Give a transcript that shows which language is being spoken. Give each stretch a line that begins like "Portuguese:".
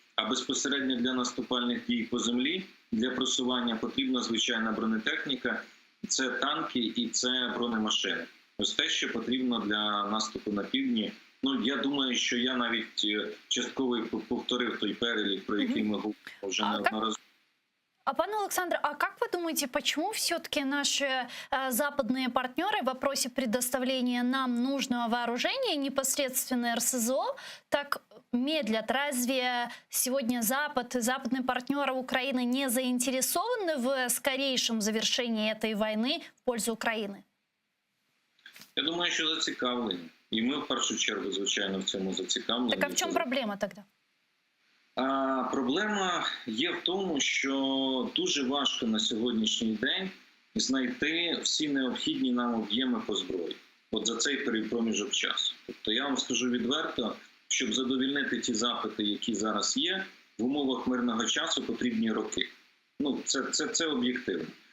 Ukrainian: А безпосередньо для наступальних дій по землі, для просування потрібна звичайна бронетехніка, це танки і це бронемашини. Ось те, що потрібно для наступу на півдні. Я думаю, що я навіть частково повторив той перелік, про який ми говоримо вже неодноразово.
Russian: Пане Олександре, а как вы думаете, почему все-таки наши западные партнеры в вопросе предоставления нам нужного вооружения, непосредственно РСЗО, так медлят? Разве сегодня Запад и западные партнеры Украины не заинтересованы в скорейшем завершении этой войны в пользу Украины?
Ukrainian: Я думаю, що зацікавлені. І ми в першу чергу, звичайно, в цьому зацікавлені. Так а в чому проблема тоді? Проблема є в тому, що дуже важко на сьогоднішній день знайти всі необхідні нам об'єми по зброї. От за цей проміжок часу. Тобто я вам скажу відверто, щоб задовільнити ті запити, які зараз є, в умовах мирного часу потрібні роки. Це об'єктивно.